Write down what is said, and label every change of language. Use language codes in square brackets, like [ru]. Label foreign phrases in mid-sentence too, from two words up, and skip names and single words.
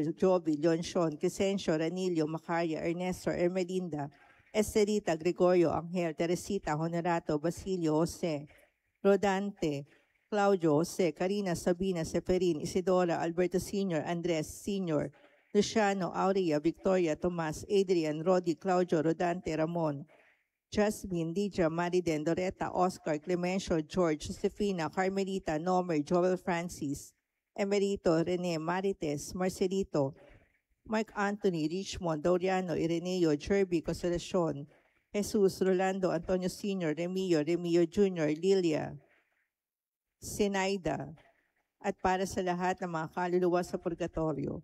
[tl] Jovi, Leoncion, Crescencio, Ranilio, Macaria, Ernesto, Ermelinda, Esterita, Gregorio, Angel, Teresita, Honerato, Basilio, Jose, Rodante, Claudio, Jose, Karina, Sabina, Seferin, Isidora, Alberto Sr., Andres Sr., Luciano, Aurea, Victoria, Tomas, Adrian, Rodi, Claudio, Rodante, Ramon, Jasmine, Lydia, Mariden, Doretta, Oscar, Clemencio, George, Josefina, Carmelita, Nomer, Joel Francis, Emerito, Rene, Marites, Marcelito, Mark Anthony, Richmond, Doriano, Ireneo, Jerby, Consolacion, Jesus, Rolando, Antonio Sr., Remio, Remio Jr., Lilia, Senaida, at para sa lahat ng mga kaluluwa sa purgatorio.